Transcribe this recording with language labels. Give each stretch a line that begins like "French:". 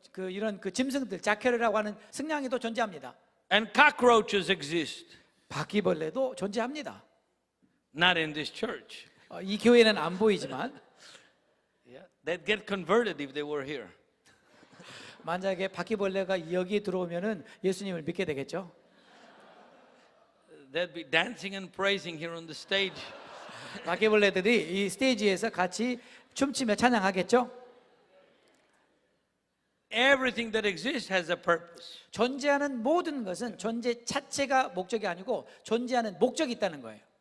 Korean: 이런 그 짐승들 자케르라고 하는 승냥이도 존재합니다.
English: And cockroaches exist.
Korean: 바퀴벌레도 존재합니다.
English: Not in this church.
Korean: 이 교회는 안 보이지만
English: Yeah. They'd get converted if they were here.
Korean: 만약에 바퀴벌레가 여기 들어오면은 예수님을 믿게 되겠죠.
English: They'd be dancing and praising here on the stage.
Korean: 바퀴벌레들이 이 스테이지에서 같이 춤추며 찬양하겠죠.
English: Everything that exists has a purpose.
Korean: 존재하는 모든 것은 존재 자체가 목적이 아니고 존재하는 목적이 있다는 거예요.